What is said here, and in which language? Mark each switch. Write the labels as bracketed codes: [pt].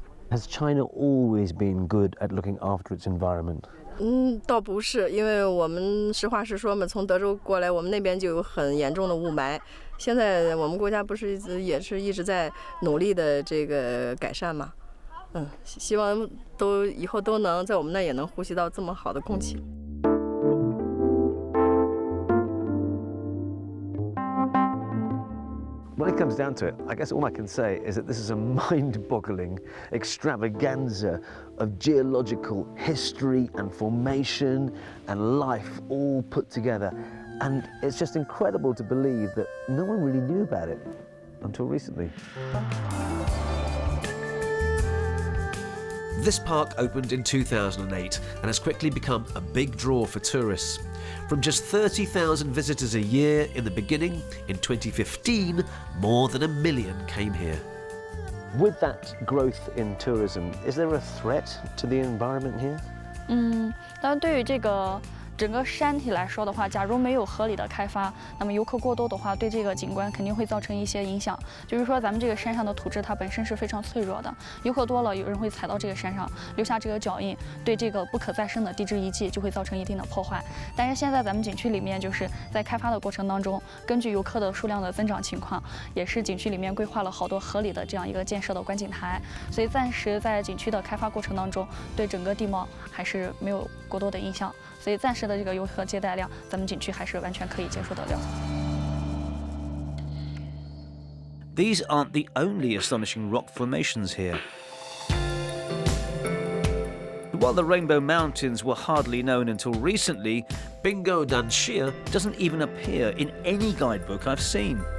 [en] Has China always been good at looking after its environment? [zh] 倒不是，因为我们实话实说嘛，从德州过来，我们那边就有很严重的雾霾。现在我们国家不是也是一直在努力的这个改善嘛，希望以后都能在我们那也能呼吸到这么好的空气。 [en] When it comes down to it, I guess all I can say is that this is a mind-boggling extravaganza of geological history and formation and life all put together. And it's just incredible to believe that no one really knew about it until recently. This park opened in 2008 and has quickly become a big draw for tourists. From just 30,000 visitors a year in the beginning, in 2015, more than 1 million came here. With that growth in tourism, is there a threat to the environment here? [zh] 当然，对于这个整个山体来说的话，假如没有合理的开发，那么游客过多的话，对这个景观肯定会造成一些影响。就是说，咱们这个山上的土质它本身是非常脆弱的，游客多了，有人会踩到这个山上，留下这个脚印，对这个不可再生的地质遗迹就会造成一定的破坏。但是现在咱们景区里面就是在开发的过程当中，根据游客的数量的增长情况，也是景区里面规划了好多合理的这样一个建设的观景台，所以暂时在景区的开发过程当中，对整个地貌还是没有过多的影响。所以暂时的这个游客接待量，咱们景区还是完全可以接受得了。 [en] These aren't the only astonishing rock formations here. While the Rainbow Mountains were hardly known until recently, Bingo Dan Shia doesn't even appear in any guidebook I've seen.